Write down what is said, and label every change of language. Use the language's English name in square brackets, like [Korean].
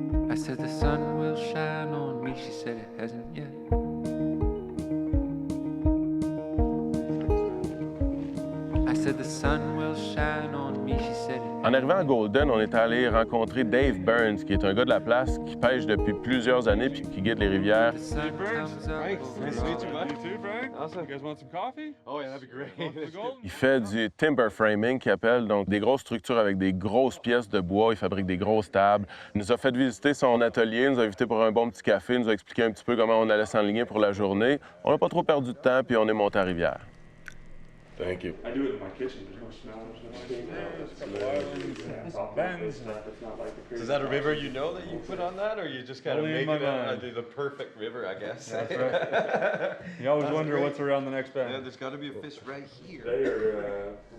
[English] I said the sun will shine on me. She said it hasn't yet. I said the sun will shine on me. She said it [French] En arrivant à Golden, on est allé rencontrer Dave Burns, qui est un gars de la place qui pêche depuis plusieurs années puis qui guide les rivières. [English] The sun comes up. Nice to meet you, bud. You too, Frank? Awesome. You guys want some coffee? Oh, yeah, that'd be great. The Golden? [French] Il fait du timber framing, qu'il appelle, donc des grosses structures avec des grosses pièces de bois. Il fabrique des grosses tables. Il nous a fait visiter son atelier, il nous a invités pour un bon petit café, il nous a expliqué un petit peu comment on allait s'enligner pour la journée. On n'a pas trop perdu de temps, puis on est monté à Rivière. [English] Thank you. I do it in my kitchen. There's no smell, there's no steam. Bends. Is that a river you know that you put on that, or you just kind of Only in make it my mind. the perfect river, I guess? That's right. You always wonder what's around the next bend. Yeah, there's got to be a fish right here.